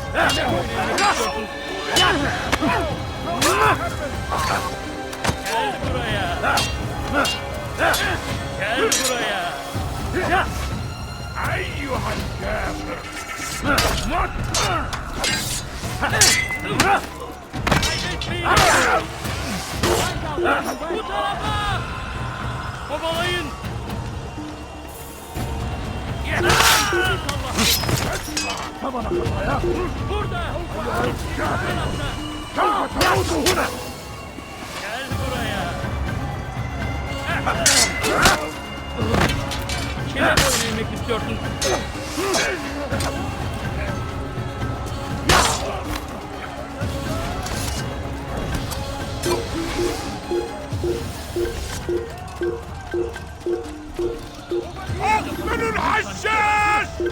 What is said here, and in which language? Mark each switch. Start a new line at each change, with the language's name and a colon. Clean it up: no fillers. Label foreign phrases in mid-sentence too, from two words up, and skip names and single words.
Turkish: Gel buraya. Gel buraya.
Arabic: أيها الكافر!
Turkish: Bu tarafa! Kovalayın! Burada! Gel buraya! Kime boyun eğmek istiyorsun?
Arabic: أقبل الحشاش!